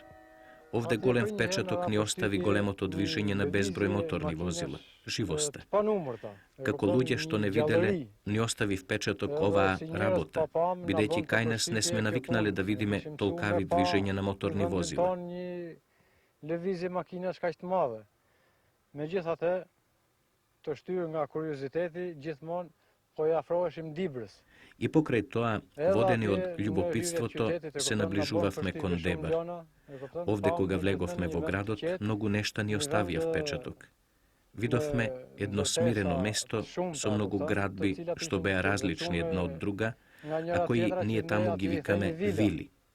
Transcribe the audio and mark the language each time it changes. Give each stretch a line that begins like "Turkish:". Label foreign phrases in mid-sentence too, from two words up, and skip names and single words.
Macedonian: Овде голем впечаток ни остави големото движење на безброј моторни возила, живоста. Како луѓе што не виделе, ни остави впечаток оваа работа, бидејќи кај нас не сме навикнале да видиме толкави движење на моторни возила.
Albanian: Megjithatë, të shtyrë nga kurioziteti, gjithmonë po ja afroheshim Dibrës.
Macedonian: И покрај тоа, водени од љубопитството, се наближувавме кон Дебар. Овде кога влеговме во градот, многу нешта ни оставија впечаток. Видовме едно смирено место со многу градби што беа различни една од друга, а кои ние таму ги викаме вили.